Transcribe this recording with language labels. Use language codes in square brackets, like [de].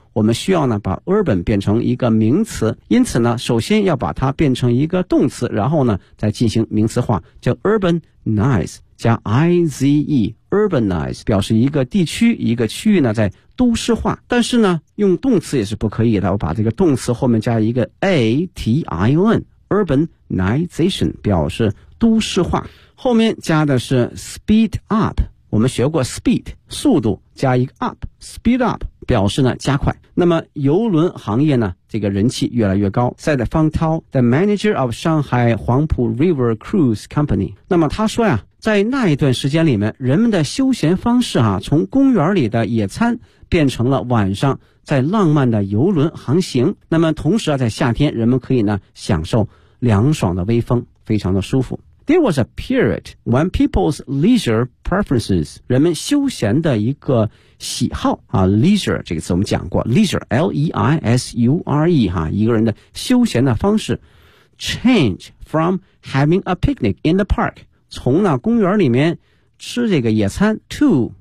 [zh] 我们需要呢把 urban 变成一个名词，因此呢首先要把它变成一个动词，然后呢再进行名词化，叫 urbanize 加 I-Z-E, urbanize 表示一个地区一个区域呢在都市化，但是呢用动词也是不可以的，我把这个动词后面加一个 A-T-I-O-N, urbanization 表示都市化，后面加的是 [en] speed up, [zh] 我们学过 speed, 速度加一个 up, speed up, 表示呢加快。那么邮轮行业呢这个人气越来越高。 [en] said [zh] 方涛, [en] the manager of Shanghai Huangpu River Cruise Company. [zh] 那么他说呀，在那一段时间里面，人们的休闲方式啊，从公园里的野餐变成了晚上在浪漫的邮轮航行。那么同时啊，在夏天人们可以呢享受凉爽的微风，非常的舒服。 [en] There was a period when people's leisure preferences, [zh] 人们休闲的一个喜好啊 [en] ,leisure, [zh] 这个词我们讲过 [en] ,leisure, L-E-I-S-U-R-E, 哈， [zh] 一个人的休闲的方式 [en] ,change from having a picnic in the park, [zh] 从那公园里面吃这个野餐 [en] to